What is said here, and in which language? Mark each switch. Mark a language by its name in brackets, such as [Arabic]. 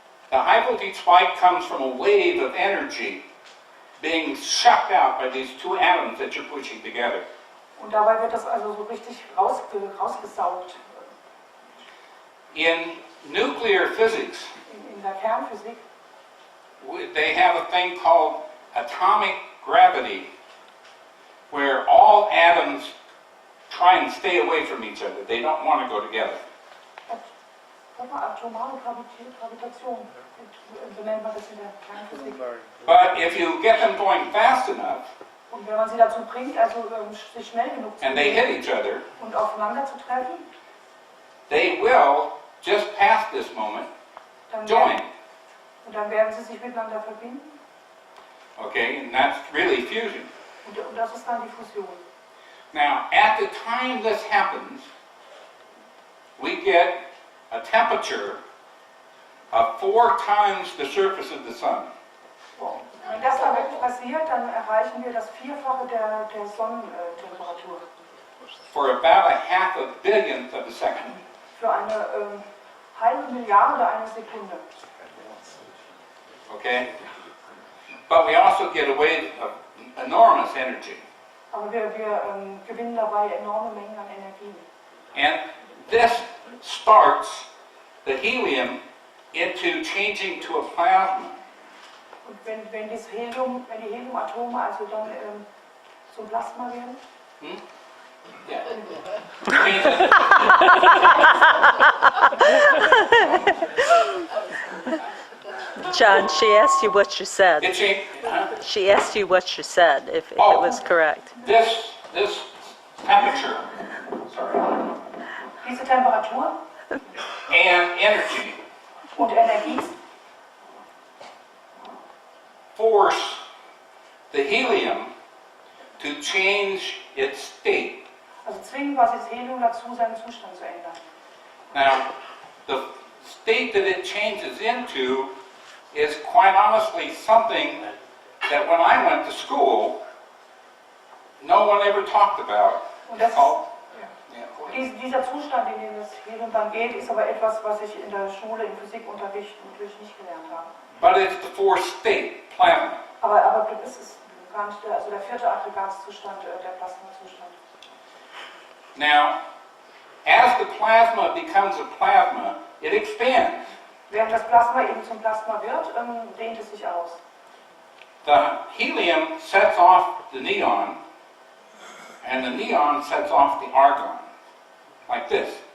[English] the high voltage spike comes from a wave of energy being sucked out by these 2 atoms that you're pushing together. [German] und dabei wird das also so richtig rausgesaugt. [English] In nuclear physics, [German] In der Kernphysik [English] they have a thing called atomic gravity, where all atoms try and stay away from each other. They don't want to go together. [German] atomare Gravitation, so nennt man das in der Kernphysik. [English] But if you get them going fast enough, [German] Und wenn man sie dazu bringt, also sich schnell genug zu [English] and they hit [German] bewegen [English] each other, [German] und aufeinander zu treffen, [English] they will, just past this moment, [German] dann [English] join. [German] dann werden sie sich miteinander verbinden [English] Okay, and that's really fusion. [German] und das ist dann die Fusion. [English] Now, at the time this happens, we get a temperature of 4 times the surface of the sun. [German] Wenn das dann wirklich passiert, dann erreichen wir das Vierfache der Sonnentemperatur. [English] For about a half a billionth of a second. [German] Für eine halbe Milliarde einer Sekunde. [English] Okay? But we also get a wave of enormous energy. [German] Aber wir gewinnen dabei enorme Mengen an Energie. [English] And this starts the helium into changing to a plasma. [German] Und wenn die Heliumatome also dann zum Plasma werden, [English] Yeah. John, she asked you what you said. It changed, She asked you what you said, if it Oh. was correct. this temperature, sorry, [German] diese Temperatur [English] and energy [German] und Energie [English] force the helium to change its state. [German] also zwingen quasi das Helium dazu, seinen Zustand zu ändern. [English] Now, the state that it changes into is quite honestly something that when I went to school, no one ever talked about. [German] Und das, Oh, dieser Zustand, in den das Helium dann geht, ist aber etwas, was ich in der Schule im Physikunterricht natürlich nicht gelernt habe. [English] but it's the fourth state, plasma. [German] Aber das ist gar nicht der vierte Aggregatzustand, der Plasmazustand. [English] Now, as the plasma becomes a plasma, it expands. [German] Während das Plasma eben zum Plasma wird, dehnt es sich aus. [English] The helium sets off the neon, and the neon sets off the argon, like this.